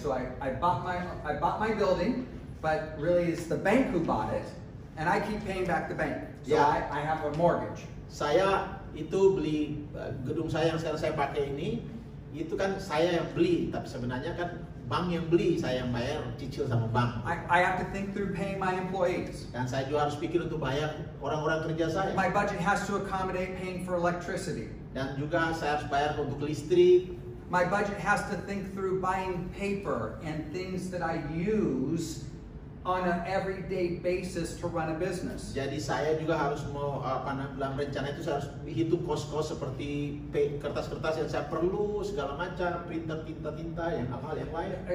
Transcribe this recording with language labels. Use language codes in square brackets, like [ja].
[en] So I bought my building, but really it's the bank who bought it, and I keep paying back the bank. So Yeah. I have a mortgage. [id] Saya itu beli gedung saya yang sekarang saya pakai ini, itu kan saya yang beli, tapi sebenarnya kan bank yang beli, saya yang bayar cicil sama bank. [en] I have to think through paying my employees. [id] Dan saya juga harus pikir untuk bayar orang-orang kerja saya. [en] My budget has to accommodate paying for electricity. [id] Dan juga saya harus bayar untuk listrik. [en] My budget has to think through buying paper and things that I use on an everyday basis to run a business. [id] Jadi saya juga harus dalam rencana itu saya harus hitung kos-kos seperti kertas-kertas yang saya perlu, segala macam, printer, tinta-tinta, yang hal-hal yang lain.